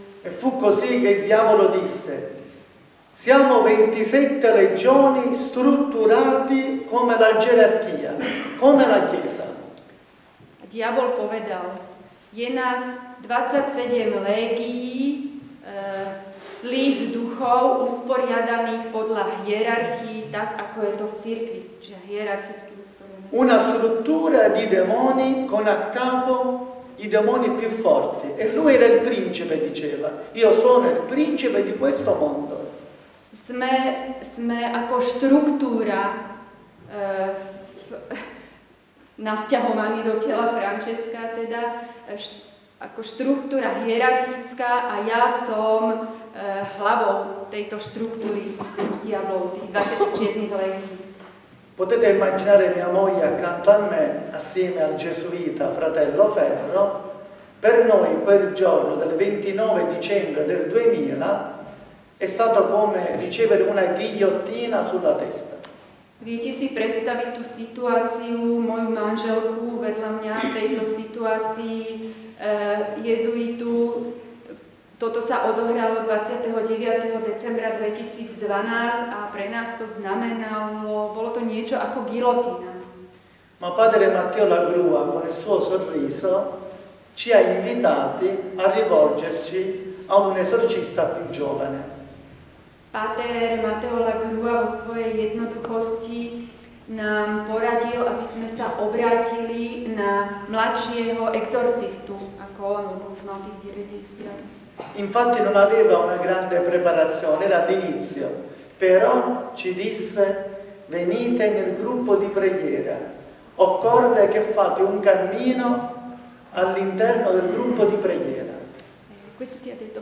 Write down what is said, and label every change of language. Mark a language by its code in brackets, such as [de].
[it] E fu così che il diavolo disse: siamo 27 legioni strutturati come la gerarchia, come la Chiesa. [sk] A diabol povedal, je nás 27 légií, zlých duchov usporiadaných podľa hierarchii, tak ako je to v cirkvi, čiže hierarchicky usporiadaných. [it] Una struttura di demoni con a capo i demoni più forti. E lui era il principe, diceva. Io sono il principe di questo mondo. [sk] Sme ako štruktúra nasťahovaní do tela Francesca, teda ako štruktúra hierarchická a ja som hlavou tejto štruktúry diablov, tých 27 legií. [it] Potete immaginare mia moglie accanto a me, assieme al gesuita fratello Ferro, per noi quel giorno del 29 dicembre del 2000 è stato come ricevere una ghigliottina sulla testa. [sk] Viete si predstaviť tú situáciu, moju manželku vedľa mňa v tejto situácii jezuitu. Toto sa odohralo 29. decembra 2012 a pre nás to znamenalo, bolo to niečo ako gilotína. [it] Ma padre Matteo Lagrua, con il suo sorriso, ci ha invitati a rivolgerci a un esorcista più giovane. [sk] Páter Matteo Lagrua vo svojej jednoduchosti nám poradil, aby sme sa obrátili na mladšieho exorcistu, ako on, už mal tých 90. [it] Infatti non aveva una grande preparazione, era all'inizio, però ci disse: venite nel gruppo di preghiera, occorre che fate un cammino all'interno del gruppo di preghiera. Questo ti ha detto